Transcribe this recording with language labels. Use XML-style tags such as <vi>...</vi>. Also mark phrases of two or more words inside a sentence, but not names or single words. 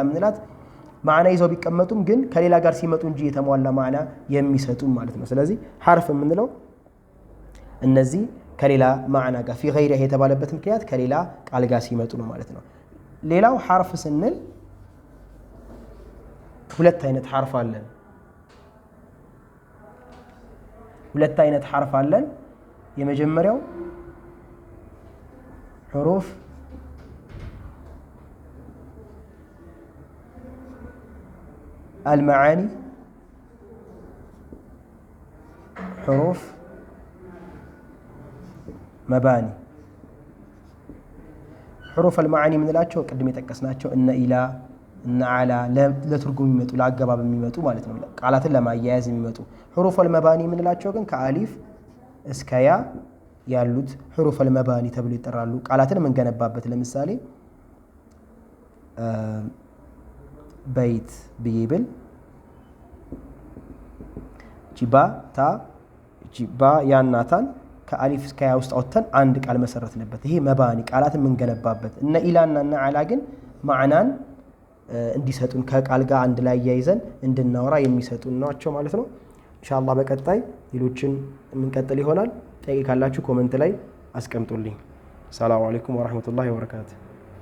<am>የምንላት ማዕና ይዘው ቢቀመጡም ግን ከሌላ ጋር ሲመጡ እንጂ የተሟላ ማዕና የሚሰጡ ማለት ነው። ስለዚህ ሐርፍ የምንለው እነዚህ ከሌላ ማዕና ጋር</am> <ar>في غيره</ar> <am>የተባለበት ምክንያት ከሌላ ቃል ጋር ሲመጡ ነው ማለት ነው። ሌላው ሐርፍ ስንል ሁለት አይነት ሐርፍ አለን። ሁለት አይነት ሐርፍ አለን። የመጀመሪያው ሑሩፍ</am> <ar>المعاني حروف مباني حروف المعاني</ar> <am>የምንላቸው ቅድም የጠቀስናቸው እነ ኢላ እነ አላ ለትርጉም የሚመጡ ለአገባብ የሚመጡ ማለት ነው። ቃላትን ለማያያዝ የሚመጡ</am> <ar>حروف المباني</ar> <am>የምንላቸው ግን ከአሊፍ እስከ ያ ያሉት</am> <ar>حروف المباني</ar> <am>ተብሎ ይጠራሉ። ቃላትን የምንገነባበት ለምሳሌ በይት ብይብል ጂባ ታ ጂባ ያናታን ከአሊፍ እስከ ያ ውስጥ አውጥተን አንድ ቃል መሰረትንበት። ይሄ መባኒ ቃላትን የምንገነባበት። እነ ኢላና እነ አላ ግን ማዕናን እንዲሰጡን ከቃል ጋር አንድ ላይ ያይዘን እንድናወራ የሚሰጡን ናቸው ማለት ነው። ኢንሻአላህ በቀጣይ ሌሎችን የምንቀጥል ይሆናል። ጥያቄ ካላችሁ ኮሜንት ላይ አስቀምጡልኝ።</am> <ar>سلام عليكم ورحمة الله وبركاته።</ar>